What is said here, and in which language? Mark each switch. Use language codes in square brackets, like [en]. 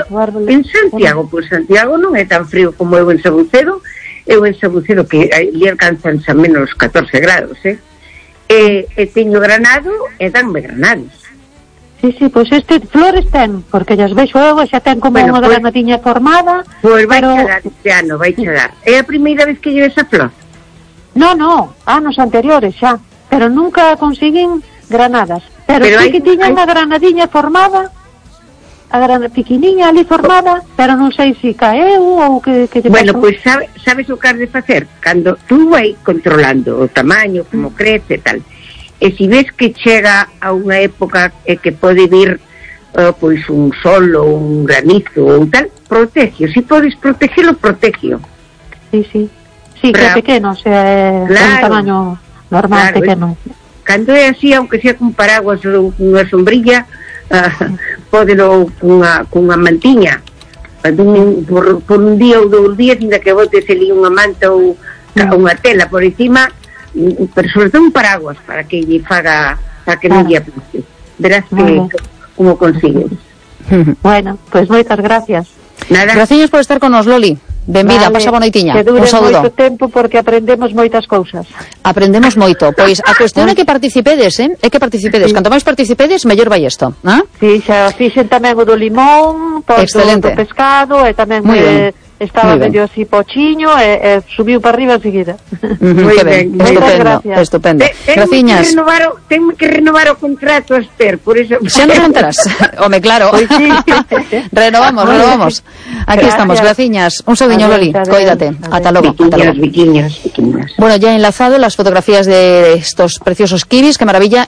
[gl] Pues, en Santiago, Santiago non é tan frío como eu en Sabucedo. Eu en Sabucedo, que lle alcanzan xa menos 14 grados, E teño granado e danme granados. Sí, pois pues este flores ten, porque xa veixo eu, xa ten como unha granadinha formada. Pois pues vai chegar este ano, vai chegar. É a primeira vez que lleves a flor? No, anos anteriores xa. Pero nunca conseguín granadas. Pero sí que tiña unha granadinha formada... A grande pequeniña ali formada, pero non sei se caeu ou que te bueno, pasou. Pois sabes o que has de facer? Cando tú vai controlando o tamaño, como crece e tal, e se ves que chega a unha época que pode vir pois un sol ou un granizo ou tal, protegio. Se podes protegelo, protegio. Sí, que é pequeno, claro, un tamaño normal, claro, pequeno. Cando é así, aunque sea con paraguas ou unha sombrilla, pódelo cunha mantiña por un día ou dous días, inda que botes ali unha manta ou unha tela por encima, pero sobre todo un paraguas para que lle faga, para que non lle aplique. Verás que como consigues. Bueno, pois moitas gracias. Nada. Graciñas por estar con nos, Loli. Benvida, vale. Pasa bonitinha. Que dure moito tempo porque aprendemos moitas cousas. Aprendemos moito. Pois a cuestión é que participedes, eh? É que participedes. Canto máis participedes, mellor vai isto, ¿eh? Sí, xa fixen tamén o do limón, do pescado, e tamén estaba medio así pochiño, e subiu para arriba enseguida. Muy ben. Estupendo. Graciñas. Tengo que renovar o contrato, Esther, por eso... Xa nos contarás. Home, claro. Renovamos. Aquí estamos, Graciñas. Un saudiño, Loli. Cóidate. Ata logo. Viquiñas. [es] Bueno, ya enlazado las fotografías de estos preciosos kiwis. Qué maravilla.